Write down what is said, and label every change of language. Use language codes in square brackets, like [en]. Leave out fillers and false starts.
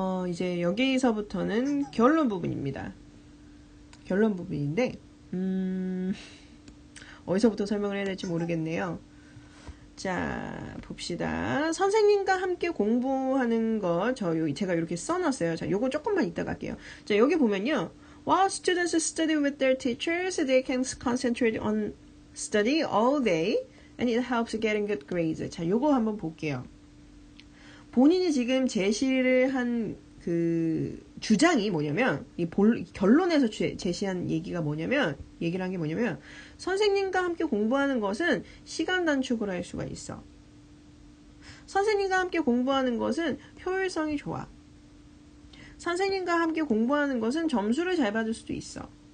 [ko] 이제 여기서부터는 결론 부분입니다. 결론 부분인데 어디서부터 설명을 해야 될지 모르겠네요. 자, 봅시다. 선생님과 함께 공부하는 거, 제가 이렇게 써놨어요. 자, 요거 조금만 이따 갈게요. 자, 여기 보면요. [en] While students study with their teachers, they can concentrate on study all day, and it helps getting good grades. [ko] 자, 요거 한번 볼게요. 본인이 지금 제시를 한 그 주장이 뭐냐면, 결론에서 제시한 얘기를 한 게 뭐냐면, 선생님과 함께 공부하는 것은 시간 단축을 할 수가 있어. 선생님과 함께 공부하는 것은 효율성이 좋아. 선생님과 함께 공부하는 것은 점수를 잘 받을 수도 있어.